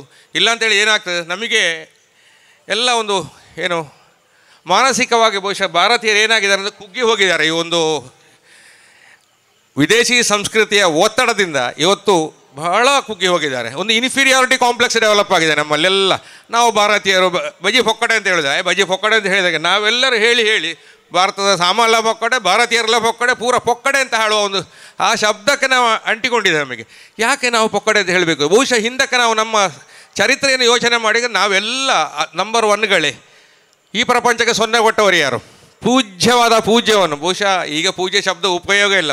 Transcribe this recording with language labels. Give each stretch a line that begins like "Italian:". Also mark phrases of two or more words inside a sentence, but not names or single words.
Kannada: ಇಲ್ಲಾಂತೇಳಿ ಏನಾಗ್ತದೆ, ನಮಗೆ ಎಲ್ಲ ಒಂದು ಏನು ಮಾನಸಿಕವಾಗಿ ಬಹುಶಃ ಭಾರತೀಯರು ಏನಾಗಿದ್ದಾರೆ ಅಂದರೆ ಕುಗ್ಗಿ ಹೋಗಿದ್ದಾರೆ. ಈ ಒಂದು ವಿದೇಶಿ ಸಂಸ್ಕೃತಿಯ ಒತ್ತಡದಿಂದ ಇವತ್ತು ಬಹಳ ಕುಗ್ಗಿ ಹೋಗಿದ್ದಾರೆ. ಒಂದು
English: inferiority complex develop
Kannada: ಆಗಿದೆ ನಮ್ಮಲ್ಲೆಲ್ಲ. ನಾವು ಭಾರತೀಯರು
Tulu: ಬಜಿ ಪೊಕ್ಕಡೆ
Kannada: ಅಂತ ಹೇಳಿದಾಗ,
Tulu: ಬಜಿ ಪೊಕ್ಕಡೆ
Kannada: ಅಂತ ಹೇಳಿದಾಗ ನಾವೆಲ್ಲರೂ ಹೇಳಿ ಭಾರತದ ಸಾಮಾನ್ಯ ಪೊಕ್ಕಡೆ, ಭಾರತೀಯರೆಲ್ಲ ಪೊಕ್ಕಡೆ, ಪೂರ ಪೊಕ್ಕಡೆ ಅಂತ ಹೇಳುವ ಒಂದು ಆ ಶಬ್ದಕ್ಕೆ ನಾವು ಅಂಟಿಕೊಂಡಿದೆ. ನಮಗೆ ಯಾಕೆ ನಾವು ಪೊಕ್ಕಡೆ ಅಂತ ಹೇಳಬೇಕು? ಬಹುಶಃ ಹಿಂದಕ್ಕೆ ನಾವು ನಮ್ಮ ಚರಿತ್ರೆಯನ್ನು ಯೋಚನೆ ಮಾಡಿದರೆ ನಾವೆಲ್ಲ
English: number one.
Kannada: ಈ ಪ್ರಪಂಚಕ್ಕೆ ಸೊನ್ನೆ ಕೊಟ್ಟವರು ಯಾರು? ಪೂಜ್ಯವಾದ ಪೂಜ್ಯವನ್ನು. ಬಹುಶಃ ಈಗ ಪೂಜ್ಯ ಶಬ್ದ ಉಪಯೋಗ ಇಲ್ಲ.